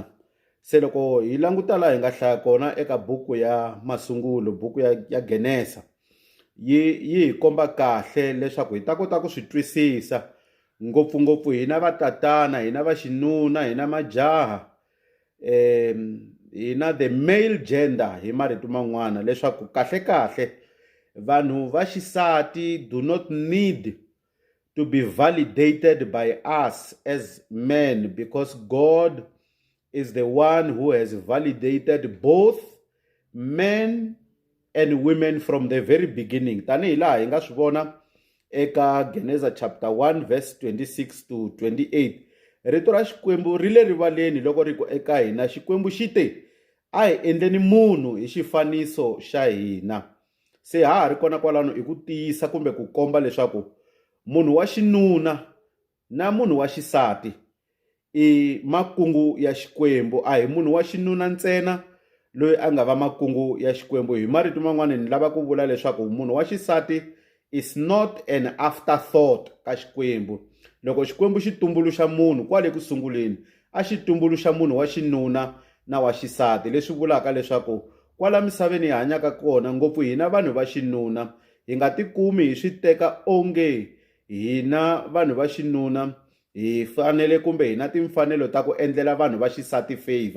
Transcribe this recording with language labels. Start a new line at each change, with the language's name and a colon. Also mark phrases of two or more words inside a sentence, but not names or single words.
Tsonga: Se loko hi languta laha hi nga hlaya kona eka buku ya masungulo, buku ya Genesa, yi hi komba kahle leswaku hi ta kota ku swi twisisa ngopfungopfu hina vatatana, hina va xinuna, hina majaha,
English: hina the male gender
Tsonga: hi marito man'wana, leswaku kahle vanhu va xisati
English: do not need to be validated by us as men, because God is the one who has validated both men and women from the very beginning.
Tsonga: Tanihi laha hi nga swi vona eka
English: Genesis chapter 1 verse 26 to 28.
Tsonga: Rito ra Xikwembu ri le rivaleni loko ri ku eka hina. Xikwembu xi te a hi endleni munhu hi xifaniso xa hina. Se ha ri kona kwalano i ku tiyisa kumbe ku komba leswaku munhu wa xinuna na munhu wa xisati i makungu ya Xikwembu. A hi munhu wa xinuna ntsena loyi a nga va makungu ya Xikwembu. Hi marito man'wana ni lava ku vula leswaku munhu wa xisati
English: is not an afterthought
Tsonga: ka Xikwembu. Loko Xikwembu xi tumbuluxa munhu kwale ku sunguleni, a xi tumbuluxa munhu wa xinuna na wa xisati, leswi vulaka leswaku kwala misaveni hi hanyaka kona, ngopfu hina vanhu va xinuna, hi nga tikumi hi swi teka onge hina vanhu va xinuna hi fanele kumbe hina timfanelo ta ku endlela vanhu va xisati favor.